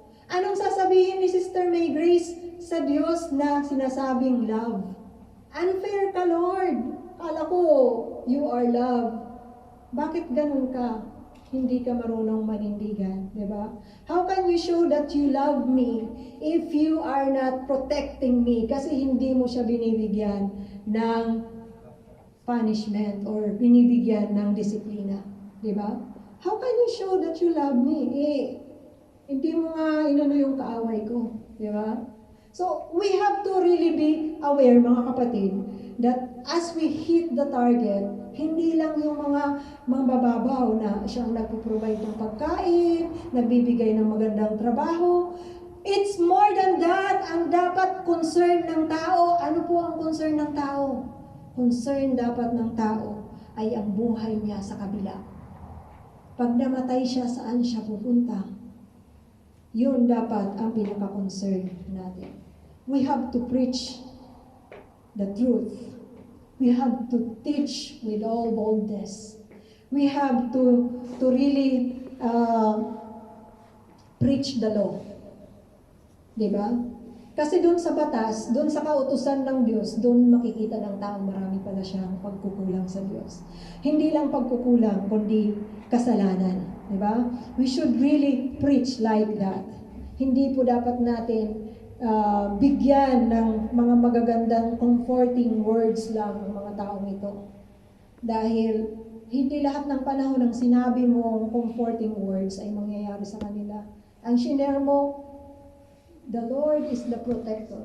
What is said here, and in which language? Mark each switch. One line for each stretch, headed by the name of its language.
Filipino: Anong sasabihin ni Sister May Grace sa Diyos na sinasabing love? Unfair ka, Lord. Kala ko,
English: you are love.
Filipino: Bakit ganun ka? Hindi ka marunong manindigan, di ba?
English: How can you show that you love me if you are not protecting me?
Filipino: Kasi hindi mo siya binibigyan ng punishment or binibigyan ng disiplina, di ba?
English: How can you show that you love me?
Filipino: Hindi mo nga inano yung kaaway ko, di ba?
English: So, we have to really be aware,
Filipino: mga kapatid,
English: that as we hit the target,
Filipino: hindi lang yung mga mambababaw na siyang nagpo-provide ng pagkain, nagbibigay ng magandang trabaho.
English: It's more than that.
Filipino: Ang dapat concern ng tao. Ano po ang concern ng tao? Concern dapat ng tao ay ang buhay niya sa kabila. Pag namatay siya, saan siya pupunta? Yun dapat ang pinaka-concern natin.
English: We have to preach the truth. We have to teach with all boldness. We have to really preach the law.
Filipino: Diba? Kasi doon sa batas, doon sa kautusan ng Diyos, doon makikita ng tao marami pala siyang pagkukulang sa Diyos. Hindi lang pagkukulang, kundi kasalanan. Diba?
English: We should really preach like that.
Filipino: Hindi po dapat natin bigyan ng mga magagandang comforting words lang ng mga taong ito. Dahil hindi lahat ng panahon ng sinabi mo comforting words ay mangyayari sa kanila. Ang shinare mo,
English: the Lord is the protector.